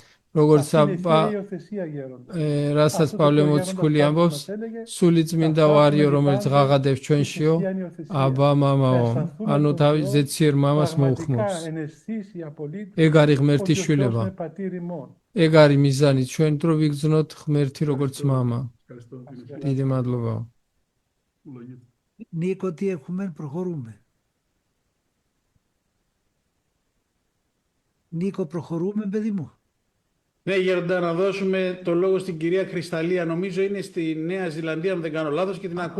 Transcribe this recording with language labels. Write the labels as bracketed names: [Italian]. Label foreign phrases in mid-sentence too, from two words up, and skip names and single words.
[Georgian] როგორც [Greek] υιοθεσία γέροντα. [Georgian] რასაც პავლე მოციქული ამბობს, სული წმინდა ვარიო, რომელიც ღაღადებს ჩვენშიო, აბა მამაო, ანუ თავის ზეციერ მამას მოუხმობს. ეგ არის ღმერთის შვილება. ეგ არის მიზანი ჩვენ დრო ვიგრძნოთ ღმერთი როგორც მამა. დიდი მადლობა. [Greek] Νίκο, τι έχουμε, προχωρούμε. Νίκο, προχωρούμε, παιδί μου. Ναι, Γέροντα, να δώσουμε το λόγο στην κυρία Κρυσταλία. Νομίζω είναι στη Νέα Ζηλανδία, αν δεν κάνω λάθος, και την ακούμε